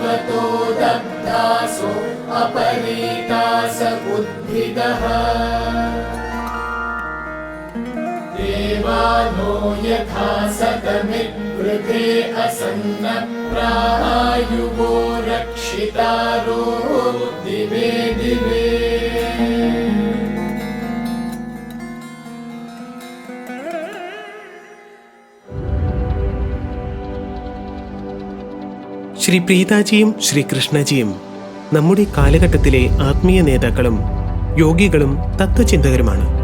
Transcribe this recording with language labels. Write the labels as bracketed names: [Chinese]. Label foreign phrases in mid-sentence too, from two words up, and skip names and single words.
[Sanskrit] ततो दग्धासो अपरीतास उद्भिदः देवानो यथा सतमिद्वृते असन्न प्रायुवो रक्षितारो दिवे दिवे [Malayalam] ശ്രീ പ്രീതാജിയും ശ്രീ കൃഷ്ണജിയും നമ്മുടെ കാലഘട്ടത്തിലെ ആത്മീയ നേതാക്കളും യോഗികളും തത്വചിന്തകരുമാണ്.